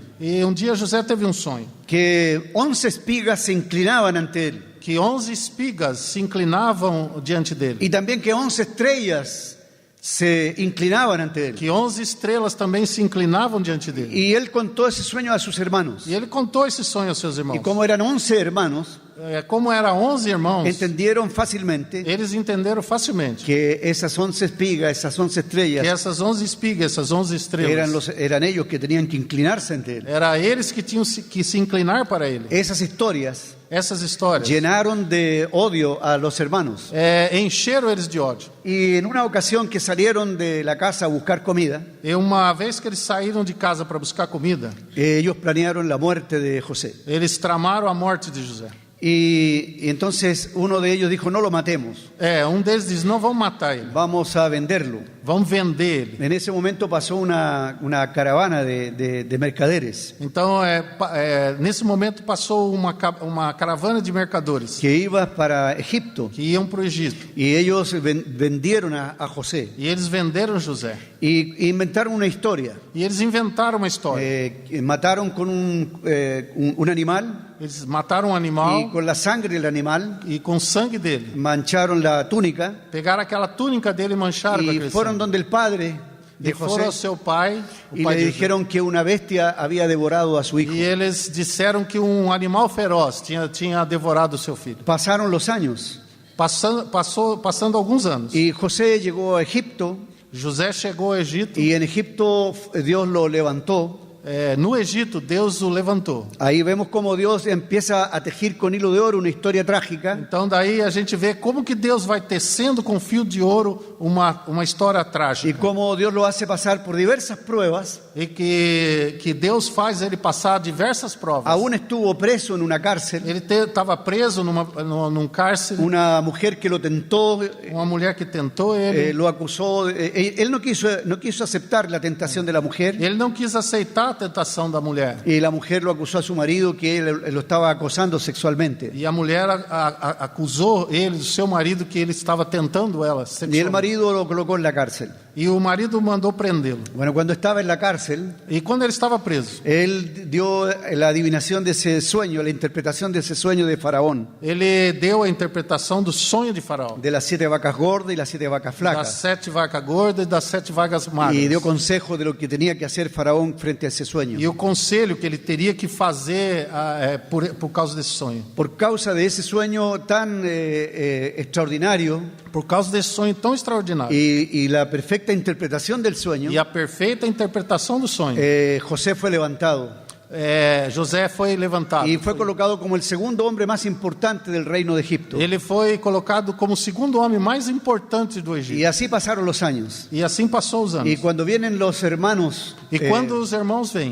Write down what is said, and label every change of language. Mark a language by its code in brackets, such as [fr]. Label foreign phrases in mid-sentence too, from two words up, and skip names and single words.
[pt] E um dia José teve um sonho, [es] que 11 espigas se inclinaban ante él [pt] que 11 espigas se inclinavam diante dele, [es] y también que 11 estrellas se inclinaban ante él. [pt] que 11 estrelas também se inclinavam diante dele. [es] Y él contó ese sueño a sus hermanos. [pt] E ele contou esse sonho aos seus irmãos. [es] Y como eran 11 hermanos, [pt] Como eram 11 irmãos, [es] entendieron fácilmente [pt] eles entenderam facilmente [es] que esas 11 espigas, esas 11 [pt] que [es] estrellas, [pt] essas 11 espigas, essas 11 estrelas, [es] eran ellos que tenían que inclinarse ante él. [pt] era eles que tinham que se inclinar para ele. [es] Esas historias [pt] Essas histórias [es] llenaron de odio a los hermanos. [pt] encheram eles de ódio. [es] Y en una ocasión que salieron de la casa a buscar comida, [pt] E uma vez que eles saíram de casa para buscar comida, [es] ellos planearon la muerte de José. [pt] eles tramaram a morte de José. [es] Y entonces uno de ellos dijo, no lo matemos, [pt] Deles diz, não vamos matar ele, [es] vamos a venderlo. [pt] vamos vender ele. [es] En ese momento pasó una caravana de mercaderes [pt] Então, nesse momento passou uma caravana de mercadores [es] que iba para Egipto [pt] que iam para o Egito. [es] y ellos vendieron a José [pt] E eles venderam José. [es] y inventaron una historia. [pt] E eles inventaram uma história. [es] Mataron con un animal [pt] Eles mataram um [es] y [pt] animal [es] con la sangre del animal [pt] e com o sangue dele. [es] mancharon la túnica [pt] Pegaram aquela túnica dele e mancharam com [es] y [pt] aquele [es] fueron [pt] sangue. [es] donde el padre de [pt] E foram ao [es] José [pt] seu pai, o [es] y [pt] pai [es] le [pt] de José. [es] dijeron que una bestia había devorado a su hijo. [pt] E eles disseram que um animal feroz tinha devorado o seu filho. [es] Pasaron los años [pt] Passando alguns anos, [es] y José llegó a Egipto [pt] José chegou ao Egito. [es] y en Egipto Dios lo levantó. [pt] No Egito, Deus o levantou. [es] Ahí vemos cómo Dios empieza a tejer con hilo de oro una historia trágica [pt] Então daí a gente vê como que Deus vai tecendo com fio de ouro uma história [es] y [pt] trágica. [es] cómo Dios lo hace pasar por diversas pruebas. [pt] E que Deus faz ele passar diversas provas. [es] Aún estuvo preso en una cárcel. [pt] Ele estava preso num cárcere. [es] Una mujer que lo tentó, Uma mulher que tentou ele. lo acusó. Él no quiso aceptar la tentación de la mujer. [pt] Ele não quis aceitar a tentação da mulher. [es] Y la mujer lo acusó a su marido que él lo estaba acosando sexualmente. [pt] E a mulher acusou ele, seu marido, que ele estava tentando ela [es] Y el [pt] sexualmente. [es] marido lo colocó en la cárcel. [pt] E o marido mandou prendê-lo. [es] Bueno, cuando estaba en la cárcel, [pt] E quando ele estava preso, [es] él dio la adivinación de ese sueño, la interpretación de ese sueño de Faraón, [pt] ele deu a interpretação do sonho de Faraó, [es] de las 7 vacas gordas y las 7 vacas [pt] das [es] flacas. [pt] 7 vacas gordas e das 7 vacas [es] Y dio [pt] magras. [es] consejo de lo que tenía que hacer Faraón frente a ese sueño. [pt] E o conselho que ele teria que fazer por causa desse sonho. [es] Por causa de ese sueño tan extraordinario [pt] Por causa desse sonho tão extraordinário. [es] y la perfecta interpretación del sueño, [pt] E a perfeita interpretação do sonho. [es] José fue levantado [pt] José foi levantado. [es] y fue colocado como el segundo hombre más importante del reino de Egipto. [pt] Ele foi colocado como o segundo homem mais importante do [es] Y [pt] Egito. [es] así pasaron los años. [pt] E assim passou os [es] Y [pt] anos. [es] cuando vienen los hermanos, [pt] E quando os irmãos vêm,